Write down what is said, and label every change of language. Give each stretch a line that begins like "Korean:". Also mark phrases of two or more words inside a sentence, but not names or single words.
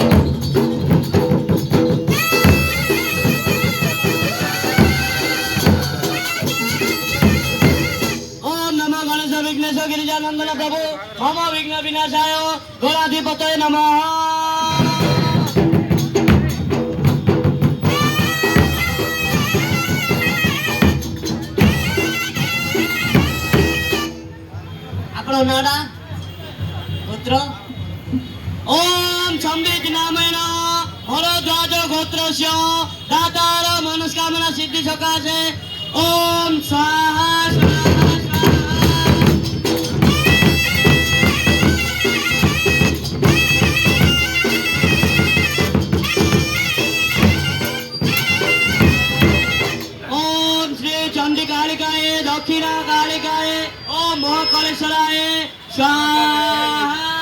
Sanskrit: ओम नमो गणेश विघ्नेश गिरिजानंदन प्रभु मम विघ्न विनाशाय गणाधिपतये नमः।
Odia: ଆପଣ ନାଟା ଗୋତ୍ର
Sanskrit: ओम संबित नामेन भरद्वाज गोत्रस्य दातार मनस्कामना सिद्धि सकाशे ओम स्वाहा स्वाहा स्वाहा। ओम श्री चंडी कालिकाय दक्षिणा कालिकाय ओम महाकालेश्वराय स्वाहा।